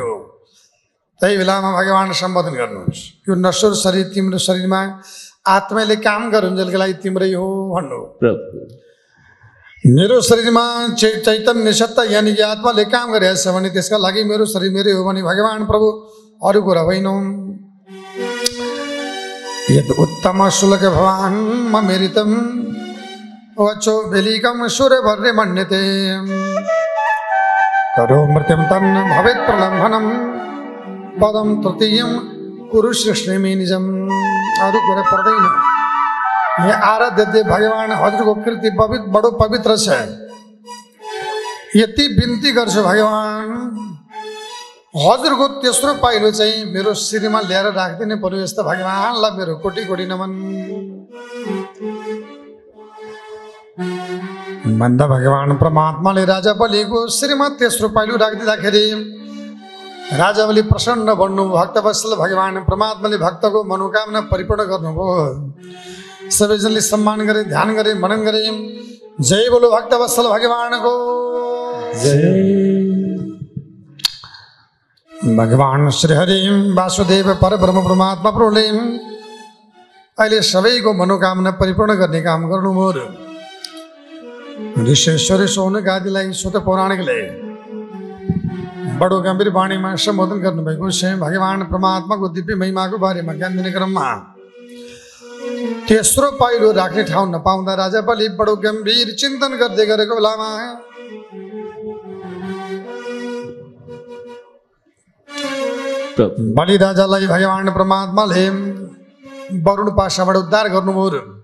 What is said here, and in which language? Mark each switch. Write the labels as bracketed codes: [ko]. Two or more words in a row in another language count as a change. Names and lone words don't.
[ne] त्यही बेलामा भगवान् सम्बोधन गर्नुहुन्छ, यो नश्वर शरीर तिम्रो शरीरमा आत्माले काम गरुन्जेलको लागि तिम्रै हो भन्नु। मेरो शरीरमा चैतन्य सत्ता यानि कि आत्माले काम गरिरहेछ भने त्यसका लागि मेरो शरीर मेरै हो भने भगवान् प्रभु अरू कुरा होइन। [sa] यद उत्तम शुल्क भवान् ममेरितम वचो बेलिकम सूर्यभर्रे मन्यते करो मृत्यम तन्न भवेत् प्रलम्भनम पदम तृतीयम कुरु सृष्टिमे निजम। [ne] अरू कुरा पर्दैन। ये आराध्य देव भगवान हजुरको कृति बडो पवित्र छ। यति बिन्ती गर्छु भगवान हजुरको तेस्रो पाइलो चाहिँ मेरो श्रीमा ल्याएर राख्दिने पर्यो। यस्तो भगवानलाई मेरो कोटी कोटी नमन। भन्दा भगवान परमात्माले राजा बलिको श्रीमा तेस्रो पाइलो राखिदिँदाखेरि राजा बलि प्रसन्न बन्नु। भक्तवत्सल भगवान परमात्माले भक्तको मनोकामना परिपूर्ण गर्नुभयो। सबैजनाले सम्मान गरे, ध्यान गरे, मनन गरे। जय बोलो भक्तवत्सल भगवानको जय। भगवान श्री हरि वासुदेव परब्रह्म परमात्मा प्रभुले अहिले सबैको मनोकामना परिपूर्ण गर्ने काम गर्नुभयो। ऋषेश्वरी सौनक आदिलाई स्वत पौराणिकले बडो गम्भीर वाणीमा सम्बोधन गर्नुभएको छ। भगवान परमात्माको दिव्य महिमाको बारेमा ज्ञान दिने क्रममा तेस्रो पाइलो राख्ने ठाउँ नपाउँदा राजा बलि बडो गम्भीर चिन्तन गर्दै गरेको बेलामा बलि राजालाई भगवान परमात्माले वरुण पासाबाट उद्धार गर्नुभयो।